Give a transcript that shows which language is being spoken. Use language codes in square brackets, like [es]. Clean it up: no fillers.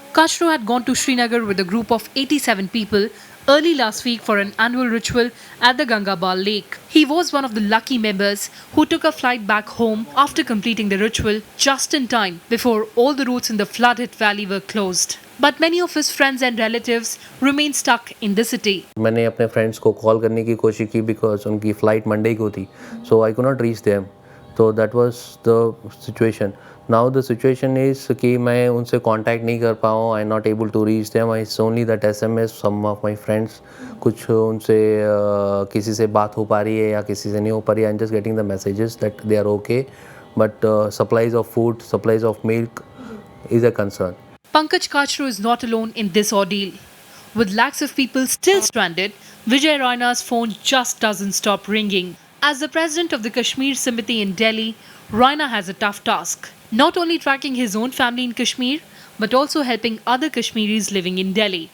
[en] Kachru had gone to Srinagar with a group of 87 people early last week for an annual ritual at the Gangabal lake. He was one of the lucky members who took a flight back home after completing the ritual just in time before all the routes in the flood-hit valley were closed. But many of his friends and relatives remain stuck in the city. [hi] मैंने अपने friends को call करने की कोशिश की because उनकी flight Monday को थी, [en] so I could not reach them, [hi] तो [en] That was the situation. Now the situation is कि [hi] मैं उनसे कांटेक्ट नहीं कर पाऊँ, [en] I am not able to reach them. I only that SMS some of my friends, [hi] कुछ उनसे किसी से बात हो पा रही है या किसी से नहीं हो पा रही है. [en] I am just getting the messages that they are okay, but supplies of food, supplies of milk is a concern. Pankaj Kachru is not alone in this ordeal. With lakhs of people still stranded, Vijay Raina's phone just doesn't stop ringing. As the president of the Kashmir Samiti in Delhi, Raina has a tough task. Not only tracking his own family in Kashmir, but also helping other Kashmiris living in Delhi.